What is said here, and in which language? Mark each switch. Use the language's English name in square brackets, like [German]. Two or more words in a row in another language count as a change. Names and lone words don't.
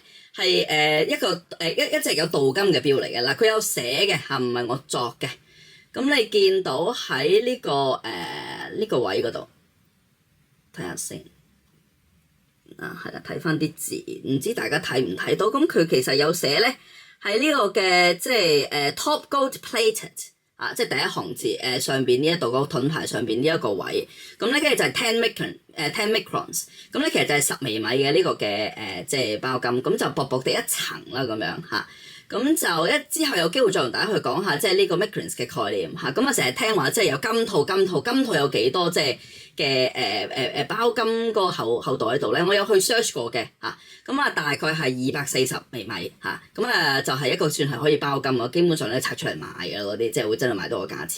[Cantonese] 係一個一隻有鍍金嘅錶嚟嘅嗱，佢有寫嘅唔係我作嘅。咁你見到喺呢個位嗰度睇下先係啦，睇翻啲字，唔知大家睇唔睇到？咁佢其實有寫咧喺呢個嘅即係 [English] top gold plated [Cantonese] 即係第一行字上邊呢一度個盾牌上邊呢一個位，咁咧跟住就係 10 microns， 咁咧其實就係10微米嘅呢個嘅即係包金，咁就薄薄地一層啦咁樣咁就之後有機會再同大家去講下即係呢個 microns 嘅概念咁成日聽話即係有金套有幾多即係嘅包金個後袋喺度咧，我有去 search 過嘅咁大概係240微米咁就係一個算係可以包金基本上咧拆出嚟賣嘅嗰啲，即係會真係賣到個價錢。